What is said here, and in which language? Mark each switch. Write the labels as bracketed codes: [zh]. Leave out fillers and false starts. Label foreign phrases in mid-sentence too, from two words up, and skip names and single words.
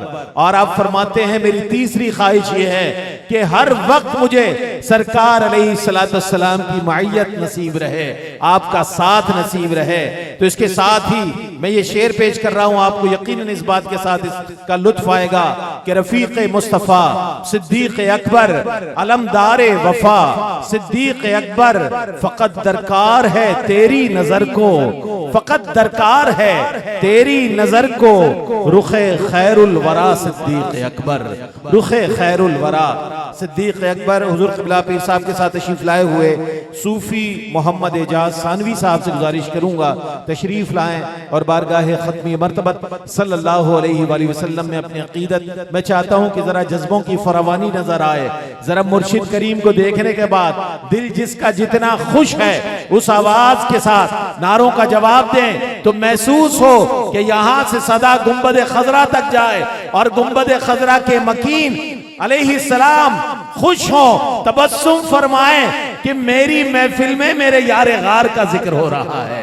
[ur] اور آپ فرماتے ہیں میری تیسری خواہش یہ ہے کہ ہر وقت مجھے سرکار علیہ السلام کی معیت نصیب رہے، آپ کا ساتھ نصیب رہے. تو اس کے ساتھ ہی میں یہ شعر پیش کر رہا ہوں، آپ کو یقیناً اس بات کے ساتھ اس کا لطف آئے گا کہ رفیق مصطفیٰ صدیق اکبر، علمدار وفا صدیق اکبر. فقط درکار ہے تیری نظر کو، فقط درکار ہے تیری نظر کو، رخ خیر الوریٰ صدیق اکبر، رخ خیر الوریٰ صدیق اکبر. حضور قبلہ پیر صاحب کے ساتھ تشریف لائے ہوئے صوفی محمد اعجاز ثانوی صاحب سے گزارش کروں گا تشریف لائیں اور بارگاہ ختمی مرتبت [ar] صلی اللہ علیہ وسلم [ur] میں اپنی عقیدت. میں چاہتا ہوں کہ ذرا جذبوں کی فراوانی نظر آئے، ذرا مرشد کریم کو دیکھنے کے بعد دل جس کا جتنا خوش ہے اس آواز کے ساتھ نعروں کا جواب دیں تو محسوس ہو کہ یہاں سے صدا گنبد خضریٰ تک جائے اور گنبد خضریٰ کے مکین علیہ السلام خوش ہو، تبسم فرمائے کہ میری محفل میں میرے یار غار کا ذکر ہو رہا ہے.